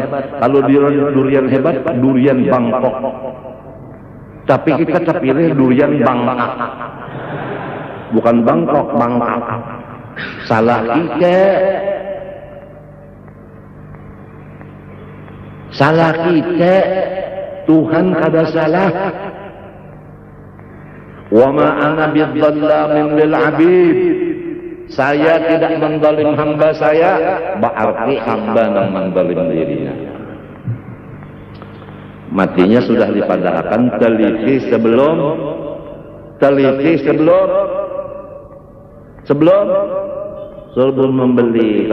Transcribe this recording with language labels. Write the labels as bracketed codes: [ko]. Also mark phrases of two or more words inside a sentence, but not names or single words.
[bjn] Kalau durian hebat, durian Bangkok. Tapi kita terpilih durian Bangkok. Bukan Bangkok, Bangkok. Salah kita. Salah kita. Tuhan kada salah. [ar] وما أنا بظلام للعبيد. [id] Saya tidak menzalim hamba saya, berarti hamba yang menzalim dirinya. [bjn] Matinya sudah dipadahkan, teliti sebelum membeli.